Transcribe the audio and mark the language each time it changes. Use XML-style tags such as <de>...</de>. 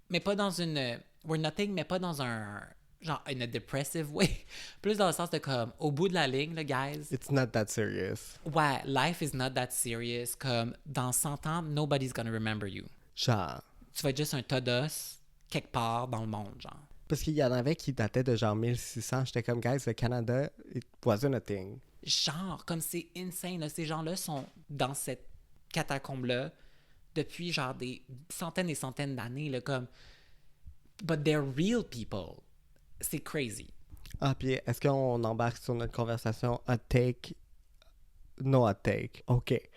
<fr>Mais pas dans une,</fr> <en>we're nothing,</en> <fr>mais pas dans un, genre,</fr> <en>in a depressive way.</en> <fr>Plus dans le sens de, comme, au bout de la ligne, là, guys,</fr> <en>It's not that serious. ouais, life is not that serious,</en> <fr>comme, dans 100 ans,</fr> <en>nobody's gonna remember you.</en> <fr>Genre. Tu vas être juste un tas d'os quelque part dans le monde, genre. Parce qu'il y en avait qui dataient de genre 1600. J'étais comme, guys, le Canada,</fr> <en>it wasn't a thing.</en> <fr>Genre, comme c'est insane, là. Ces gens-là sont dans cette catacombe-là depuis genre des centaines et centaines d'années, là, comme...</fr> <en>But they're real people.</en> <fr>C'est crazy. Ah, puis est-ce qu'on embarque sur notre conversation hot take?</fr> <en>No hot take.</en> <fr>OK.</fr>